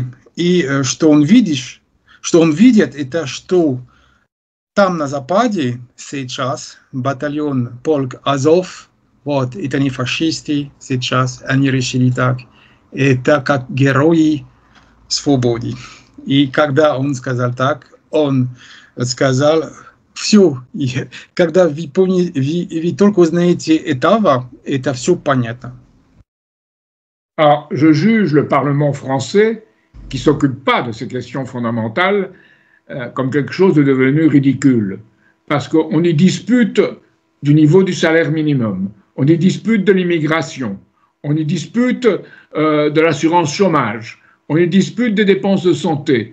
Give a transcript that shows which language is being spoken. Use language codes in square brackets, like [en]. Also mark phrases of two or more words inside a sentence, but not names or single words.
[ru] И что он видит, это что там на Западе сейчас батальон полк Азов, вот, это не фашисты сейчас, они решили так, это как герои свободы. И когда он сказал так, он сказал, все, когда вы только знаете этого, это все понятно. [fr] Alors, je juge le Parlement français qui ne s'occupe pas de ces questions fondamentales comme quelque chose de devenu ridicule. Parce qu'on y dispute du niveau du salaire minimum, on y dispute de l'immigration, on y dispute de l'assurance chômage, on y dispute des dépenses de santé.